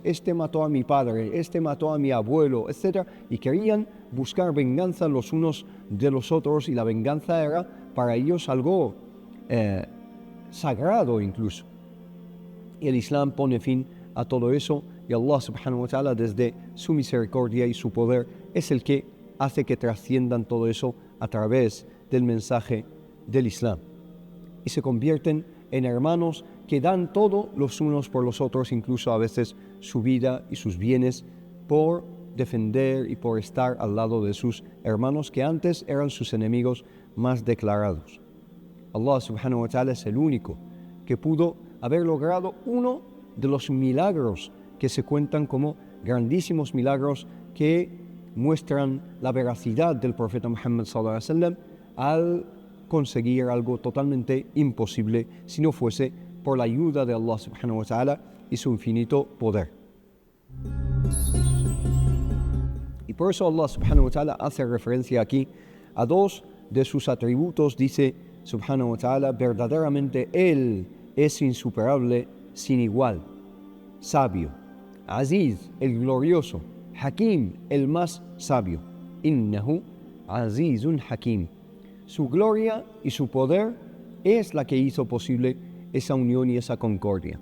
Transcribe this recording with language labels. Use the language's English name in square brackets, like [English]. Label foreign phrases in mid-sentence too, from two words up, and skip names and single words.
[Spanish] Este mató a mi padre, este mató a mi abuelo, etc. Y querían buscar venganza los unos de los otros, y la venganza era para ellos algo sagrado incluso. Y el Islam pone fin a todo eso, y Allah [Arabic] سبحانه وتعالى, [Spanish] desde su misericordia y su poder, es el que hace que trasciendan todo eso a través del mensaje del Islam. Y se convierten en hermanos que dan todo los unos por los otros, incluso a veces su vida y sus bienes, por defender y por estar al lado de sus hermanos que antes eran sus enemigos más declarados. Allah [Arabic] سبحانه وتعالى [Spanish] es el único que pudo haber logrado uno de los milagros que se cuentan como grandísimos milagros que muestran la veracidad del profeta Muhammad [Arabic] صلى الله عليه وسلم, [Spanish] al conseguir algo totalmente imposible si no fuese por la ayuda de Allah [Arabic] سبحانه وتعالى [Spanish] y su infinito poder. por eso Allah [Arabic] سبحانه وتعالى [Spanish] hace referencia aquí a dos de sus atributos. Dice [Arabic] سبحانه وتعالى, [Spanish] verdaderamente Él es insuperable, sin igual, sabio, Aziz, el glorioso, Hakim, el más sabio. [Arabic] إنه عزيز حكيم. [Spanish] Su gloria y su poder es la que hizo posible esa unión y esa concordia.